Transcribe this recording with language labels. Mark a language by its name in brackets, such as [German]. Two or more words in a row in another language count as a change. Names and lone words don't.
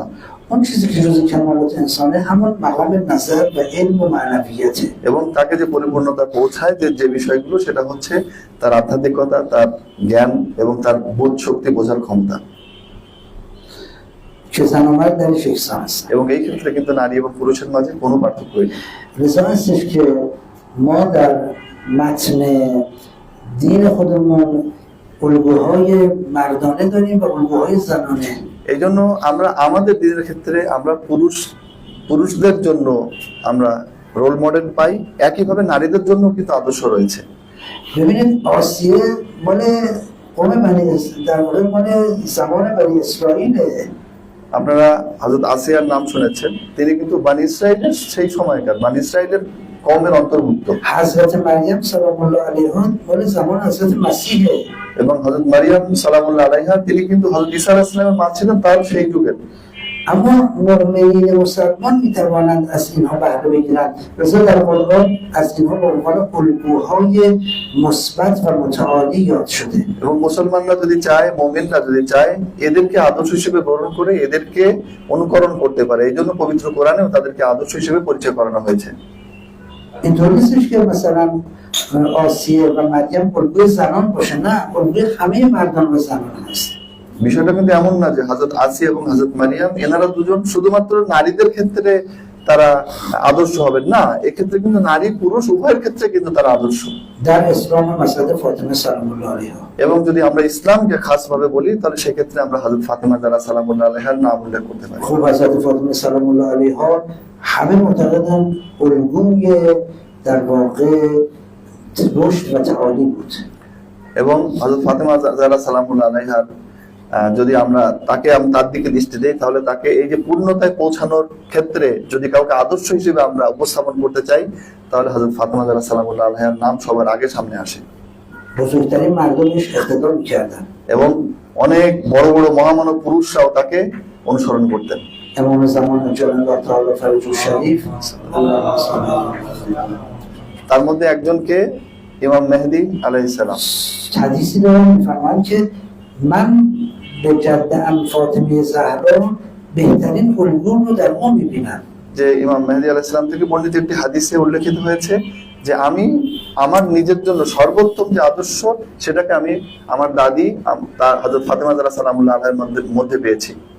[Persian] اون چیزی که جزء کمالات انسانه همون مقام نظر و علم و معنویته. [Bangla] এবং তাকে যে পরিপূর্ণতা পৌঁছায় যে বিষয়গুলো, সেটা হচ্ছে তার আধ্যাত্মিকতা, তার জ্ঞান এবং তার বোধ শক্তি, বোঝার ক্ষমতা। [Persian] که زن و مرد درش یکسان هستن. [Bangla] এবং এই ক্ষেত্রে কিন্তু নারী এবং পুরুষের মাঝে কোনো পার্থক্যই নেই। [Persian] لذا هستش که ما در متن دین خودمون الگوهای مردانه داریم و الگوهای زنانه. [Bangla] এই জন্য আমরা আমাদের দিনের ক্ষেত্রে আমরা পুরুষদের জন্য আমরা [English] role model [Bangla] পাই, একইভাবে নারীদের জন্য কিন্তু আদর্শ রয়েছে। [Persian] ببینید آسیه مال قوم بنی در واقع مال زمان بنی اسرائیله. [Bangla] আপনারা হযরত আসিয়ার নাম শুনেছেন, তিনি কিন্তু বানি ইসরাইলের সেই সময়কার বানি ইসরাইলের কওমের অন্তর্ভুক্ত। [Persian] حضرت مریم [Arabic] سلام الله علیها [Persian] مال زمان حضرت مسیحه. [Bangla] এবং হযরত মারিয়াম [Arabic] سلام الله عليها, [Bangla] তিনি কিন্তু হযরত ঈসা [Arabic] عليه السلام [Bangla] মা ছিলেন, তার সেই যুগের। [Persian] اما مؤمنین مسلمان میتوانند از اینها بهره بگیرند. لذا در قرآن از اینها به عنوان الگوهای مثبت و متعالی یاد شده. [Bangla] এবং মুসলমানরা যদি চায়, মুমিনরা যদি চায়, এদেরকে আদর্শ হিসেবে গ্রহণ করে এদেরকে অনুকরণ করতে পারে। এই জন্য পবিত্র কোরআনেও তাদেরকে আদর্শ হিসেবে পরিচয় করানো হয়েছে। [Persian] اینطور نیستش که مثلا آسیه و مریم الگوی زنان باشه، نه، الگوی همه مردان و زنان هست. [Bangla] বিষয়টা কিন্তু এমন না যে হযরত আসিয়া এবং হযরত মারিয়াম এনারা দুজন শুধুমাত্র নারীদের ক্ষেত্রে তারা আদর্শ হবেন, না, এক্ষেত্রে কিন্তু নারী পুরুষ উভয়ের ক্ষেত্রে কিন্তু তারা আদর্শ। [Persian] در اسلام مسجد فاطمه [Arabic] سلام الله علیها. [Bangla] এবং যদি আমরা ইসলামকে খাস ভাবে বলি, তাহলে সেক্ষেত্রে আমরা হযরত ফাতেমা যারা [Arabic] سلام الله عليها [Bangla] নাম উল্লেখ করতে পারি। [Persian] خوب حضرت فاطمه [Arabic] سلام الله علیها [Persian] همه معتقدن الگوی در واقع رشد و تعالی بود. [Bangla] এবং হযরত ফাতেমা যারা [Arabic] سلام الله عليها [Bangla] যদি আমরা তার দিকে দৃষ্টি দেই, তাহলে তাকে এই যে পূর্ণতায় পৌঁছানোর ক্ষেত্রে যদি কাউকে আদর্শ হিসেবে আমরা উপস্থাপন করতে চাই, তাহলে হযরত ফাতেমা যারা [Arabic] سلام الله عليها [Bangla] নাম সবার আগে সামনে আসে। [Persian] بزرگترین مردمش اقتدا می‌کردن. [Bangla] এবং অনেক বড় বড় মহামানব পুরুষরাও তাকে অনুসরণ করতেন। [Arabic] امام زمان اجل الله تعالی فرج الشریف اللهم صل علی [Bangla] তার মধ্যে একজনকে ইমাম মেহেদী [Arabic] عليه السلام. [Persian] حدیثی دارن می‌فرمایند که من به جده‌ام فاطمه زهرا بهترین الگو رو در اون می‌بینم. [Bangla] যে ইমাম মেহেদী [Arabic] عليه السلام [Bangla] থেকে বর্ণিত একটি হাদিসে উল্লেখিত হয়েছে যে আমি আমার নিজের জন্য সর্বোত্তম যে আদর্শ, সেটাকে আমি আমার দাদি তার হযরত ফাতেমা যারা [Arabic] سلام الله عليها [Bangla] মধ্যে পেয়েছি।